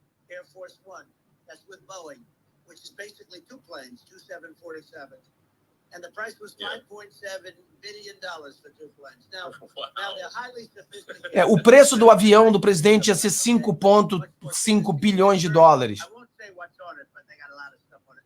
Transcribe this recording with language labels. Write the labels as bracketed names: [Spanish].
[English] Air Force One, that's with Boeing, which is basically two planes, two 747s. And the price was $5.7 billion for two planes. Now they're highly sophisticated. [Portuguese] O preço do avião do presidente ia ser 5,5 bilhões de dólares. [English] I won't say what's on it, but they got a lot of stuff on it.